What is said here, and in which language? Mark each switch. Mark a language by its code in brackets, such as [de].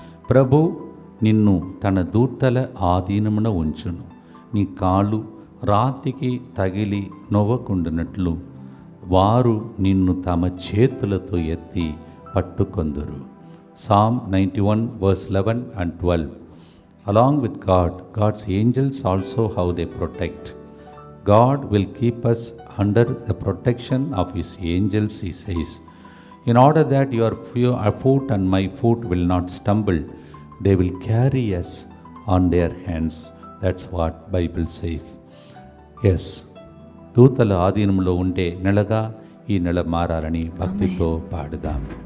[te] ప్రభు నిన్ను తన దూతల ఆధీనమున ఉంచును, నీ కాలు రాతికి తగిలి నొవ్వకుండునట్లు వారు నిన్ను తమ చేతులతో ఎత్తి పట్టుకొందురు. [en] Psalm 91 verse 11 and 12. Along with God, God's angels also how they protect. God will keep us under the protection of His angels, He says. In order that your foot and my foot will not stumble, they will carry us on their hands. That's what Bible says. [te] Yes, దూతల ఆధీనంలో ఉండే నెలగా ఈ నెల మారాలని భక్తితో పాడుదాం.